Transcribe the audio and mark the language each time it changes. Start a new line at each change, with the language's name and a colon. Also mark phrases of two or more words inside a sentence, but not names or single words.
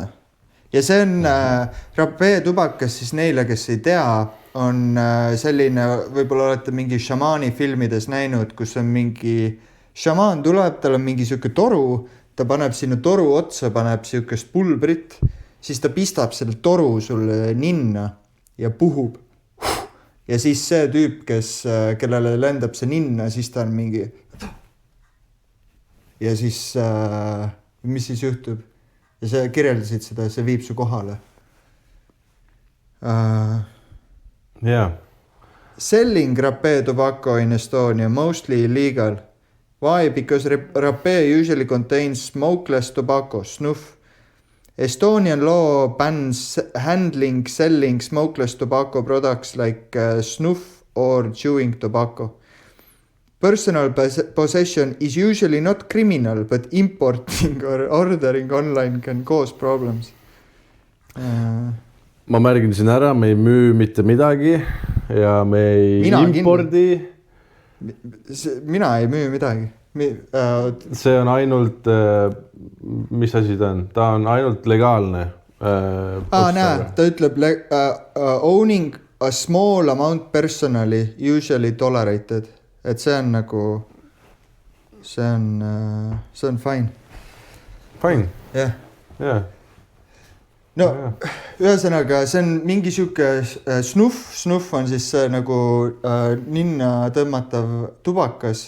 Estonian: Ja see on Rapé tubakas siis neile, kes ei tea, on selline, võib-olla olete mingi šamaani filmides näinud, kus on mingi šamaan tuleb, tal on mingi siuke toru, ta paneb sinna toru otsa, paneb siukest pulbrit, siis ta pistab selle toru sulle ninna ja puhub. Ja siis see tüüp, kellele lendab see ninna, siis ta on mingi... Ja siis, mis siis juhtub? Ja sa kirjeldasid seda, see viib su kohale.
English: Yeah. Selling Rapé tobacco in Estonia, mostly illegal. Why? Because Rapé usually contains smokeless tobacco, snuff. Estonian law bans handling, selling smokeless tobacco products like snuff or chewing tobacco. Personal possession is usually not criminal, but importing or ordering online can cause problems.
Estonian: Ma märgin siin ära, me ei müü mitte midagi ja me ei impordi. Mina ei müü midagi. See on ainult, mis asi ta on? Ta on ainult legaalne. Näe, ta ütleb
English: owning a small amount personally, usually tolerated.
Estonian: Et see on nagu, see on fine. Fine? Jah. Jah. No, ühesõnaga, see on mingi sihuke snuff on siis see nagu ninna tõmmatav tubakas.